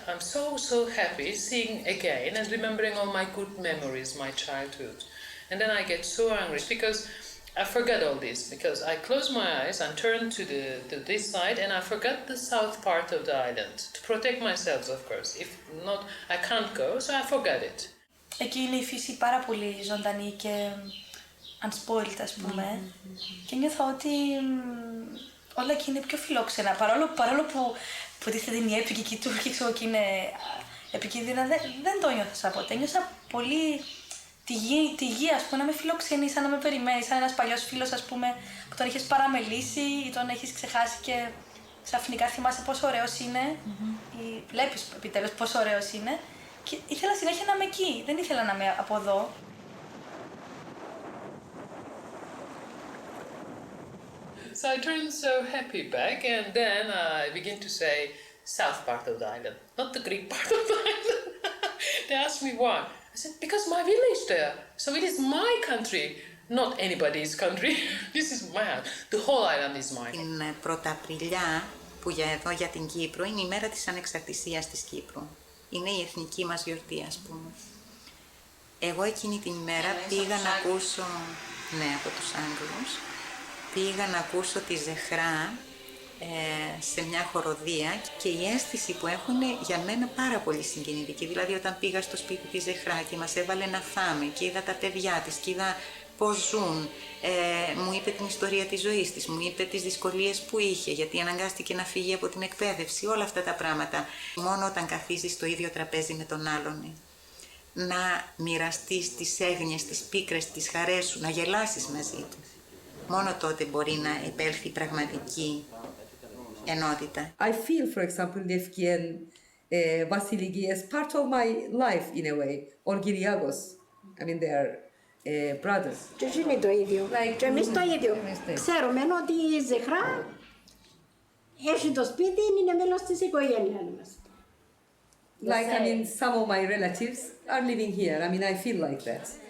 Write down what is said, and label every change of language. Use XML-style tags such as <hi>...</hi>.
<en>I'm so happy seeing again and remembering all my good memories, my childhood. And then I get so angry because I forgot all this, because I close my eyes and turn to this side and I forgot the south part of the island to protect myself, of course. If not, I can't go, so I forgot it.</en> <el>Εκεί είναι η φύση πάρα πολύ ζωντανή και unspoiled, ας πούμε. Και νιώθω ότι όλα εκεί είναι πιο φιλόξενα. Παρόλο που τίθεται είναι η έπικη και οι Τούρκοι και είναι επικίνδυνα, δεν το νιώθω ποτέ. Νιώσα πολύ τη γη, ας πούμε, να με φιλοξενεί, σαν να με περιμένει, σαν ένας παλιός φίλος, ας πούμε, που τον έχεις παραμελήσει ή τον έχεις ξεχάσει και ξαφνικά θυμάσαι πόσο ωραίος είναι ή βλέπεις επιτέλους πόσο ωραίος είναι και ήθελα συνέχεια να είμαι εκεί, δεν ήθελα να είμαι από εδώ.</el> <en>So I turned so happy back and then I begin to say south part of the island, not the Greek part of the island. They asked me why. I said, because my village there. So it is my country, not anybody's country. This is mine. The whole island is mine.</en> <el>Την Πρωταπριλιά, που για την Κύπρο, είναι η μέρα της ανεξαρτησίας της Κύπρου. Είναι η εθνική μας γιορτή, ας πούμε. Εγώ εκείνη την ημέρα πήγα να ακούσω, ναι, από τους Άγγλους, πήγα να ακούσω τη Ζεχρά σε μια χοροδία και η αίσθηση που έχω είναι για μένα πάρα πολύ συγκινητική. Δηλαδή όταν πήγα στο σπίτι της Ζεχρά και μας έβαλε να φάμε και είδα τα παιδιά της και είδα πώς ζουν, μου είπε την ιστορία της ζωής της, μου είπε τις δυσκολίες που είχε γιατί αναγκάστηκε να φύγει από την εκπαίδευση, όλα αυτά τα πράγματα. Μόνο όταν καθίσεις στο ίδιο τραπέζι με τον άλλον, να μοιραστείς τις έγνοιες, τις πίκρες, τις χαρές σου, να γελάσεις μαζί του. Μόνο τότε μπορεί να επέλθει πραγματική ενότητα.</el> <en>I feel, for example, Lefki and Vassiliki as part of my life in a way, or Gyriagos. I mean, they are brothers.</en> <el>Και είναι το ίδιο. Και εμείς το ίδιο. Ξέρουμε ότι η Ζεχρά έχει το σπίτι, είναι μέλος της οικογένειας μας.</el> <en>Like, I mean, some of my relatives are living here. I mean, I feel like that.</en>